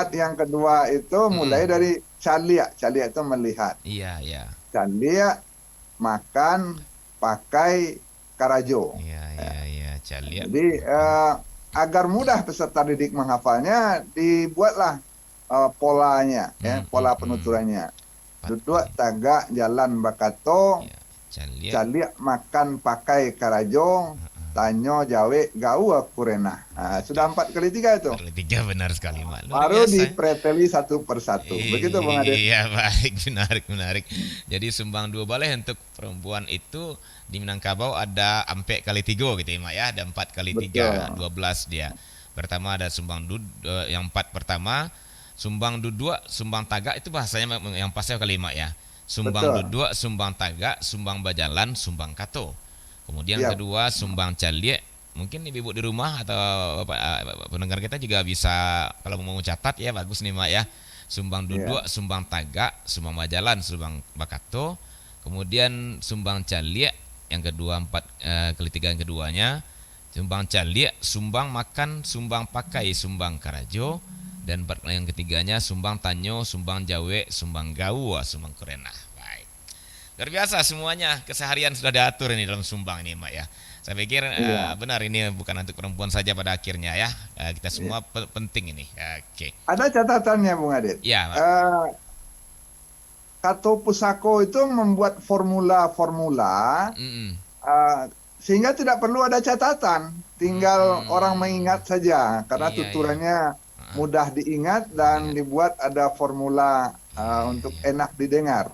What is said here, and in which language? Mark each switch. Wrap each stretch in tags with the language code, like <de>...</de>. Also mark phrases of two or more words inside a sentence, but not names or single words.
<id>4 yang kedua itu mulai dari caliak. Caliak itu melihat. Iya, iya.</id> <min>Caliak, makan, pakai, karajo.</min> <id>Iya, iya, iya. Caliak. Jadi agar mudah peserta didik menghafalnya, dibuatlah polanya, ya, pola penuturannya.</id> <min>Duduk, tagak, jalan, bakato,</min> <id>Ya, caliak.</id> <min>caliak, makan, pakai, karajo, tanyo, jawe, gau, kurena.</min> <id>Nah, sudah 4 kali 3 itu. Kali 3 benar sekali Mak. Luar Baru biasa. dipreteli satu persatu. Begitu Bang Adit. Iya baik, menarik. Jadi sumbang 2 baleh untuk perempuan itu di Minangkabau ada ampe kali 3 gitu ya Mak ya, ada 4 kali 3, 12 dia. Pertama ada sumbang yang 4 pertama, sumbang duduk,</id> <min>sumbang tagak</min> <id>itu bahasanya yang pasnya kali Mak ya.</id> <min>Sumbang duduk, sumbang tagak, sumbang bajalan, sumbang kato.</min> <id>Kemudian kedua</id> <min>sumbang caliak.</min> <id>Mungkin ibu-ibu di rumah atau pendengar kita juga bisa kalau mau catat ya bagus nih Mak ya.</id> <min>Sumbang duduk, sumbang tagak, sumbang bajalan, sumbang bakato.</min> <id>Kemudian</id> <min>sumbang caliak</min> <id>yang kedua kali 3 yang keduanya.</id> <min>Sumbang caliak, sumbang makan, sumbang pakai, sumbang karajo. Dan yang ketiganya sumbang tanyo, sumbang jawe, sumbang gawa, sumbang kurena.</min> <id>Baik. Luar biasa semuanya, keseharian sudah diatur ini dalam sumbang ini Mak ya. Saya pikir benar ini bukan untuk perempuan saja pada akhirnya ya. Kita semua penting ini. Oke. Ada catatannya Bung Adit. Ya, Kato Pusako itu membuat formula-formula sehingga tidak perlu ada catatan, tinggal orang mengingat saja karena tuturannya mudah diingat dan dibuat ada formula untuk enak didengar.</id>